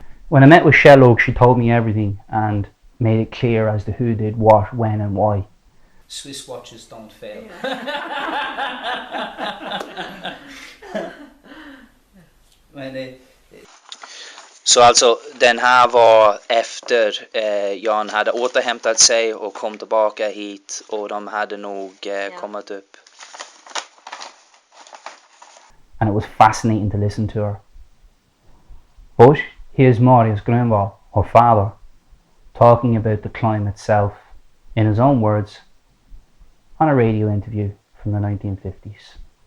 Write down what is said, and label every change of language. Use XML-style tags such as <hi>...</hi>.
<en>When I met with Shelloak, she told me everything and made it clear as to who did what, when and why. Swiss watches don't fail.</en> <sv>Men så alltså den här var efter Jan hade återhämtat sig och kom tillbaka hit och de hade nog kommit upp.</sv> <en>And it was fascinating to listen to her. But here's Marius Grönvall, her father, talking about the climb itself, in his own words, on a radio interview from the 1950s.</en>